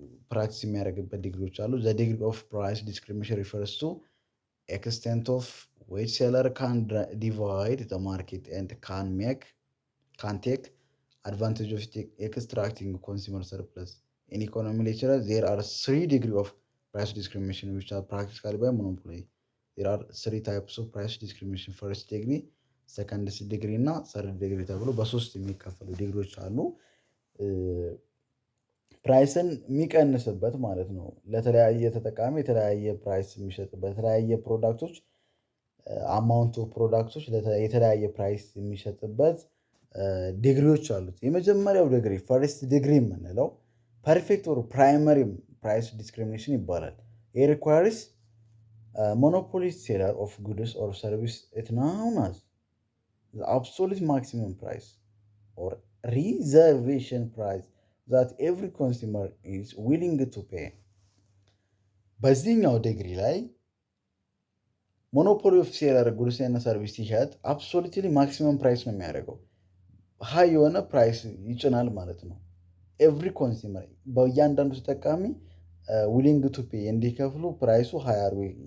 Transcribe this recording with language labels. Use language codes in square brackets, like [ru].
[am] ፕራክቲስ የሚያደርግበት ዲግሪዎች አሉ። [en] ዘ ዲግሪ ኦፍ ፕራይስ ዲስክሪሚኔሽን ሪፈርስ ቱ ኤክስቴንት ኦፍ ዊች ሴለር ካን ዲቫይድ ዘ ማርኬት ኤንድ ካን ቴክ advantage of extracting consumer surplus. In economic literature, there are 3 degrees of price discrimination which are practiced by monopoly. There are 3 types of price discrimination: first degree, second degree እና third degree [am] ተብሎ በሶስት የሚከፈሉ ዲግሪዎች አሉ። ፕራይስን የሚቀንስበት ማለት ነው። ለተለያየ ተጠቃሚ የተለያየ ፕራይስ የሚሸጥበት የተለያየ ፕሮዳክቶች አማውንት ኦፍ ፕሮዳክቶች የተለያየ ፕራይስ የሚሸጥበት ዲግሪዎች አሉት። የመጀመሪያው ዲግሪ ፈርስት ዲግሪ የምንለው ፐርፌክት ኦር ፕራይመሪ ፕራይስ ዲስክሪሚኔሽን ይባላል። [en] it requires monopoly seller of goods or service it known as the absolute maximum price or reservation price that every consumer is willing to pay. [am] በዚህኛው ዲግሪ ላይ ሞኖፖሊ ኦፍ ሴለር ጉድስ እና ሰርቪስ ሲሸጥ አብሶሉትሊ ማክሲመም ፕራይስ ነው የሚያደርገው። ሀይ የሆነ ፕራይስ ይጭናል ማለት ነው። ኤቭሪ ኮንሱመር በእያንዳንዱ ተጠቃሚ [en] ዊሊንግ ቱ ፔይ [am] እንዲከፍሉ ፕራይሱ ሀይ አድርጎ